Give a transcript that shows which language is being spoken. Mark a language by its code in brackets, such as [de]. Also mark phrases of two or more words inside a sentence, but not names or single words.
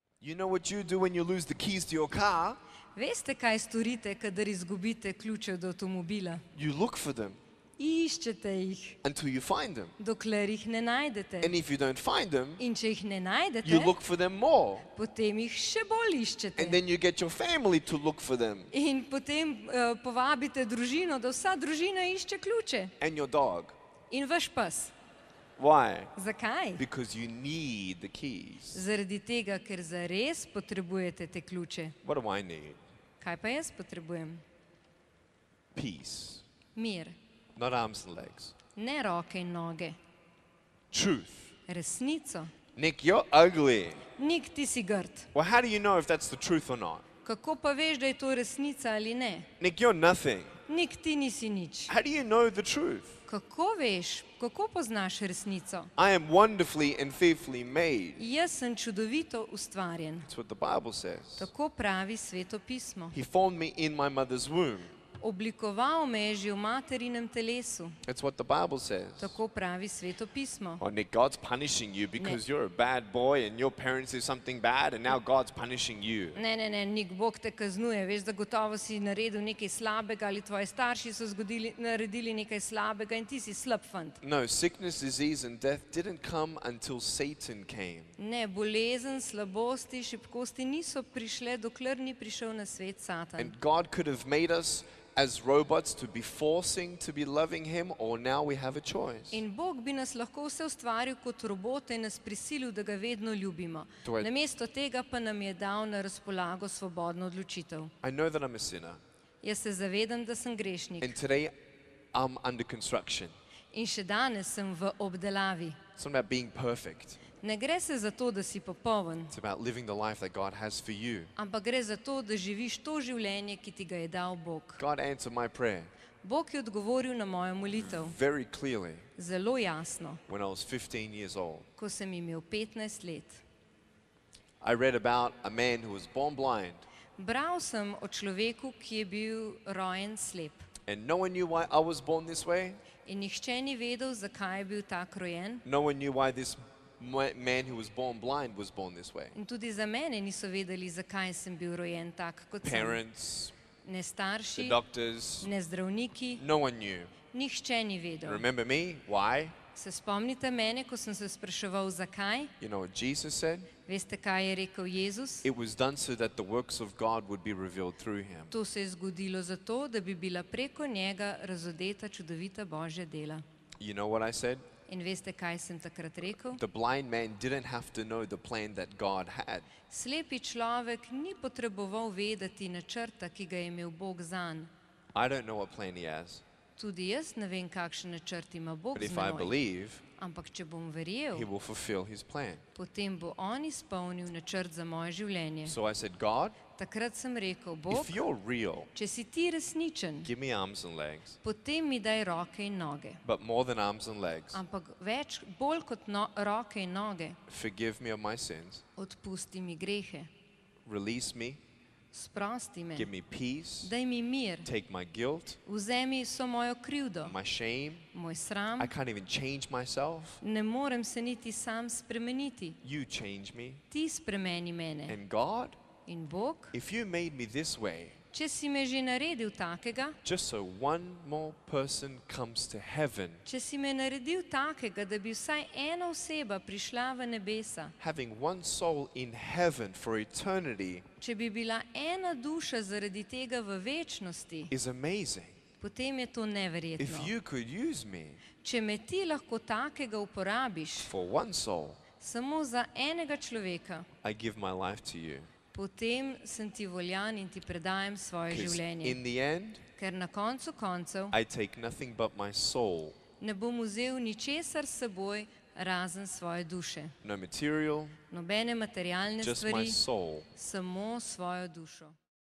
[en] You know what you do when you lose the keys to your car? [sl] Veste, kaj storite, kadar izgubite ključe od avtomobila? [en] You look for them [sl] Iščete jih, [en] until you find them. [sl] dokler jih ne najdete. [en] And if you don't find them, [sl] In če jih ne najdete, [en] you look for them more. [sl] potem jih še bolj iščete. [en] And then you get your family to look for them. [sl] In potem povabite družino, da vsa družina išče ključe. [en] And your dog. [sl] In vaš pes. [en] Why? [sl] Zakaj? [en] Because you need the keys. [sl] Zaradi tega, ker zares potrebujete te ključe. [en] What do I need? [sl] Kaj pa jaz potrebujem? [en] Peace. [sl] Mir. [en] Not arms and legs. [sl] Ne roke in noge. [en] Truth. [sl] Resnico. [en] Nick, you're ugly. [sl] Nik, ti si grd. [en] Well, how do you know if that's the truth or not? [sl] Kako pa veš, da je to resnica ali ne? [en] Nick, you're nothing. [sl] Nik, ti nisi nič. [en] How do you know the truth? [sl] Kako veš, kako poznaš resnico? [en] I am wonderfully and fearfully made. [sl] Jaz sem čudovito ustvarjen. [en] That's what the Bible says. [sl] Tako pravi Sveto pismo. [en] He formed me in my mother's womb. [sl] Oblikoval me je že v materinem telesu. [en] That's what the Bible says. [sl] Tako pravi Sveto pismo. [en] Oh, Nick, God's punishing you because you're a bad boy and your parents did something bad and now God's punishing you. [sl] Ne, Nik, Bog te kaznuje. Veš, da gotovo si naredil nekaj slabega ali tvoji starši so naredili nekaj slabega in ti si slab fant. [en] No, sickness, disease and death didn't come until Satan came. [sl] Ne, bolezen, slabosti, šibkosti niso prišle, dokler ni prišel na svet Satan. [en] And God could have made us as robots to be forcing to be loving him, or now we have a choice. [sl] In Bog bi nas lahko vse ustvaril kot robote in nas prisilil, da ga vedno ljubimo. Namesto tega pa nam je dal na razpolago svobodno odločitev. [en] I know that I'm a sinner. [sl] Jaz se zavedam, da sem grešnik. [en] And today I'm under construction. [sl] In še danes sem v obdelavi. [en] It's not about being perfect. [sl] Ne gre se za to, da si popoln, [en] It's about living the life that God has for you. [sl] ampak gre za to, da živiš to življenje, ki ti ga je dal Bog. [en] God answered my prayer [sl] Bog je odgovoril na mojo molitev [en] very clearly [sl] zelo jasno, [en] when I was 15 years old. [sl] ko sem imel 15 let. [en] I read about a man who was born blind [sl] Bral sem o človeku, ki je bil rojen slep. [en] and no one knew why I was born this way. [sl] In nihče ni vedel, zakaj je bil tak rojen. [en] No one knew why this man who was born blind was born this way. [sl] In tudi za mene niso vedeli, zakaj sem bil rojen tak, kot sem. [en] Parents, [sl] Ne [en] the [sl] starši, [en] doctors, [sl] ne zdravniki, [en] no one knew. [sl] nihče ni vedel. [en] Remember me? Why? [sl] Se spomnite mene, ko sem se spraševal, zakaj? [en] You know what Jesus said? [sl] Veste, kaj je rekel Jezus? [en] It was done so that the works of God would be revealed through him. [sl] To se je zgodilo zato, da bi bila preko njega razodeta čudovita Božja dela. [en] You know what I said? [sl] In veste, kaj sem takrat rekel? [en] The blind man didn't have to know the plan that God had. [sl] Slepi človek ni potreboval vedeti načrta, ki ga je imel Bog zanj. [en] I don't know what plan he has, [sl] Tudi jaz ne vem, kakšen načrt ima Bog [en] but [sl] z [en] if I [sl] menoj. [en] believe, [sl] Ampak če bom [en] he [sl] verjel, [en] will fulfill his plan. [sl] potem bo on izpolnil načrt za moje življenje. [en] So I said, God, [sl] Takrat sem rekel, Bog, [en] if you're real, [sl] če si ti resničen, [en] give me arms and legs. [sl] potem mi daj roke in noge. [en] But more than arms and legs, [sl] Ampak bolj kot roke in noge, [en] forgive me of my sins. [sl] odpusti mi grehe, [en] Release me. [sl] sprosti me, [en] Give me peace. [sl] daj mi mir, [en] Take my guilt, [sl] vzemi vso mojo krivdo, [en] my shame. [sl] moj sram, [en] I can't even change myself. [sl] ne morem se niti sam spremeniti. [en] You change me. [sl] Ti spremeni mene. [en] And God, [sl] In Bog, [en] if you made me this way, [sl] če si me že naredil takega, [en] just so one more person comes to heaven, [sl] če si me naredil takega, da bi vsaj ena oseba prišla v nebesa, [en] having one soul in heaven for eternity [sl] če bi bila ena duša zaradi tega v večnosti, [en] is amazing. [sl] potem je to [en] If [sl] neverjetno. [en] you could use me [sl] Če me ti lahko takega uporabiš [en] for one soul, [sl] samo za enega človeka, [en] I give my life to you. [sl] potem sem ti voljan in ti predajam svoje [en] Because [sl] življenje. [en] in the end, [sl] Ker na koncu koncev [en] I take nothing but my soul. [sl] ne bom vzel ničesar s seboj, razen svoje duše. [en] No material, [sl] Nobene materialne [en] just my [sl] stvari, [en] soul. [sl] samo svojo dušo.